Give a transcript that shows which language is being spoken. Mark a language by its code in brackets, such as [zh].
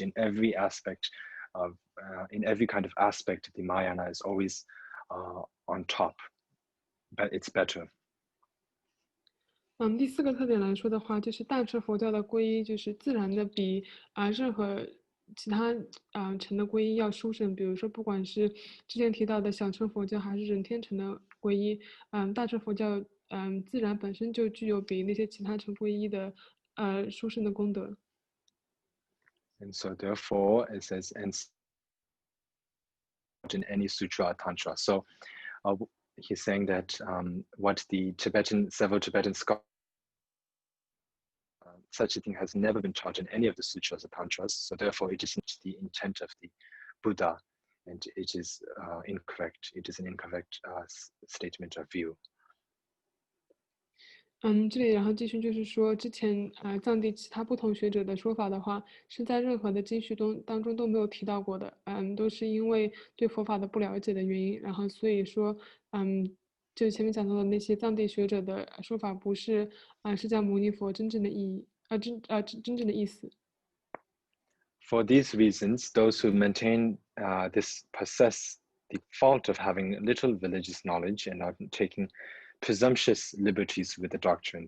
[en] In every aspect of, in every kind of aspect, the Mahayana is always on top, but it's better. [zh] 第四个特点来说的话，就是大乘佛教的皈依就是自然的比任何其他乘的皈依要殊胜。比如说，不管是之前提到的小乘佛教，还是人天乘的皈依，大乘佛教自然本身就具有比那些其他乘皈依的殊胜的功德。 [en] And so therefore, it says, and in any sutra or tantra. So he's saying that what the several Tibetan scholars, such a thing has never been taught in any of the sutras or tantras. So therefore, it is not the intent of the Buddha, and it is incorrect. It is an incorrect statement of view. [zh] 这里然后继续就是说，之前藏地其他不同学者的说法的话，是在任何的经序当中都没有提到过的，都是因为对佛法的不了解的原因，然后所以说，就前面讲到的那些藏地学者的说法，不是释迦牟尼佛真正的意义，真正的意思。 [en] For these reasons, those who maintain this possess the fault of having little religious knowledge and are taking presumptuous liberties with the doctrine.